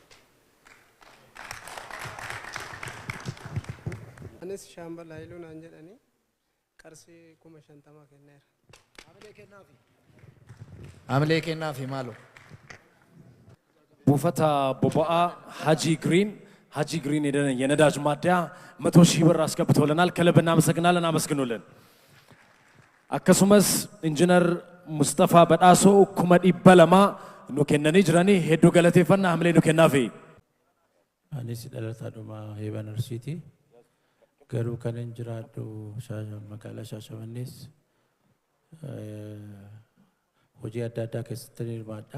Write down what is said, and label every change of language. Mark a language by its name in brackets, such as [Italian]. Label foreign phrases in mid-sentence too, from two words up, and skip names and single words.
[Oromo] Anis Shaambal Haayiluu naan jedhanii qarshii 50,000 kenneera. Hamilee kennaafi maaloo? Buufata boba'aa Haji Green [Amharic] የነዳጅ ማደያ 100,000 ብር አስገብቶልናል። ከልብ እናመሰግናለን። አመስግኑልን። [Oromo] akkasumas injiinar Mustafaa Badhaasoo 200,000 nu kennanii jiranii hedduu galateeffannaa hamilee nu kennaafi. Anis dhalataadhuma Yiban Arsiiti. Garuu kan hin jiraadhu magaalaa Shaashamannees hojii adda addaa keessatti hirmaadha.